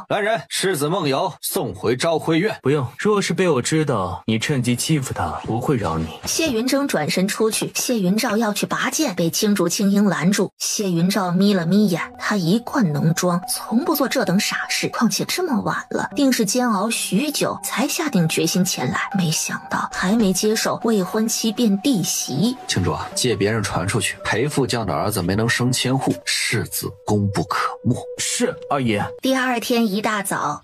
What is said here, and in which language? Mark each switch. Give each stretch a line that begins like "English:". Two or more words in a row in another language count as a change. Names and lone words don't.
Chinese: 來人，世子夢遊送回昭徽院。不用，若是被我知道你趁機欺負他，不會饒你。謝雲崢轉身出去，謝雲照要去拔劍，被青竹青英攔住。謝雲照眯了眯眼，他一貫濃妝，從不做這等傻事，況且這麼晚了，定是煎熬許久才下定決心前來。沒想到還沒接手未婚妻便弟媳。青竹，借別人傳出去，裴副將的兒子沒能升千戶，世子功不可沒。是，二爺。第二天一大早，